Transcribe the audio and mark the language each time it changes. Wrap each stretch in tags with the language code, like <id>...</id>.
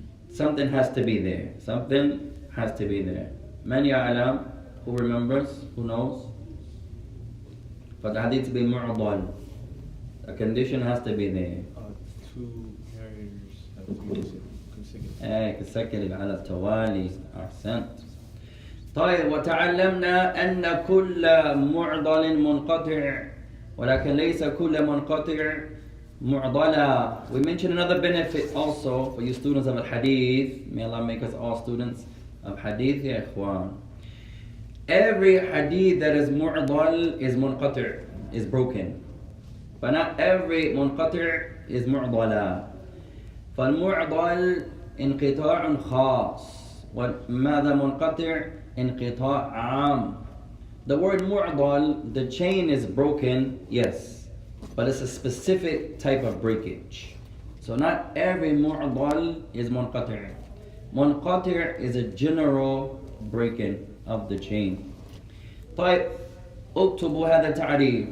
<en>Something has to be there. Something has to be there. Man ya'lam, who remembers, who knows? For the hadith to be mu'dal, a condition has to be there. Two narrators have to be consecutive.</en> <ar>consecutive على التوالي. أحسنت. طيب وتعلمنا أن كل معضل منقطع ولكن ليس كل منقطع معضلا.</ar> <en>We mentioned another benefit also for you students of Hadith. May Allah make us all students of Hadith</en> <ar>يا إخوان.</ar> <en>Every Hadith that is mu'dal is munqati', is broken. But not every munqati' is mu'dala.</en> <ar>فالمعضل انقطاع خاص وماذا منقطع انقطاع عام.</ar> <en>The word mu'dal, the chain is broken, yes, but it's a specific type of breakage. So not every mu'dal is munqati'. Munqati' is a general breaking of the chain.</en> <ar>طيب اكتبوا هذا التعريف.</ar>